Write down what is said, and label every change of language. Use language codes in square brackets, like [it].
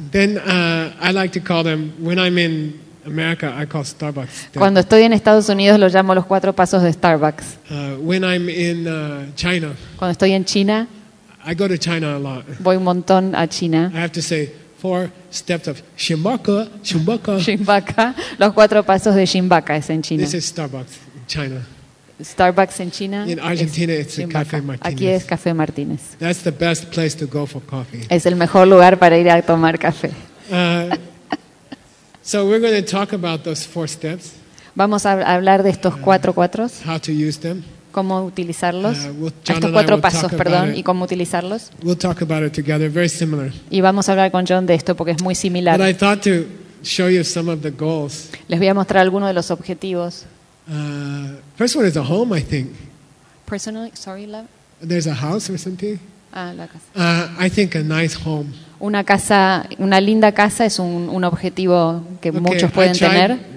[en] Then I like to call them when I'm in America I call Starbucks. [es] Cuando estoy en Estados Unidos lo llamo los cuatro pasos de Starbucks. [en] When I'm in China. [es] Cuando estoy en China. [en] I go to China a lot. [es] Voy un montón a China. [en] I have to say four steps of Shimbaka, Shimbaka. Shimbaka. [es] Los cuatro pasos de Shimbaka es en China. [en] This is Starbucks in China. [es] Starbucks en China. [en] In Argentina, it's a Café Martínez. [es] Aquí es Café Martínez. [en] That's the best place to go for coffee. [es] Es el mejor lugar para ir a tomar café. [en] So we're going to talk about those four steps. [es] Vamos a hablar de estos cuatro cuatros. [en] How to use them. [es] Cómo utilizarlos. Estos cuatro pasos, perdón, y cómo utilizarlos. [en] We'll talk about it together. Very similar. [es] Y vamos a hablar con John de esto porque es muy similar. [en] But I thought to show you some of the goals. [es] Les voy a mostrar algunos de los objetivos. [en] First one is a home, I think. Personally, sorry, love. There's a house or something. [es] La casa. [en] I think a nice home. [es] Una casa, una linda casa es un objetivo que [en] okay, [es] muchos pueden tener.